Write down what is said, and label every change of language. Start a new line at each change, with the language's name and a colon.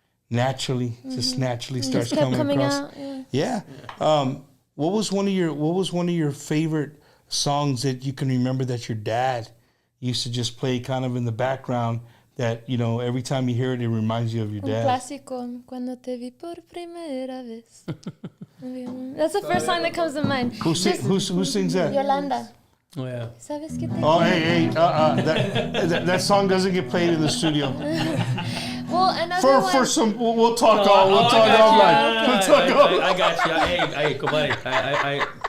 English: Naturally, just naturally starts coming across. Out, yeah. What was one of your favorite songs that you can remember that your dad used to just play kind of in the background? That, every time you hear it, it reminds you of your dad.
Spanish: Un clásico, Cuando te vi por primera vez.
English: That's the first song that comes to mind. Who sings that? Yolanda. Oh, yeah.
Spanish: ¿Sabes qué te
English: hey, that song doesn't get played in the studio. Well, another one. For some, we'll talk offline. We'll talk offline. I got you. Hey, compadre.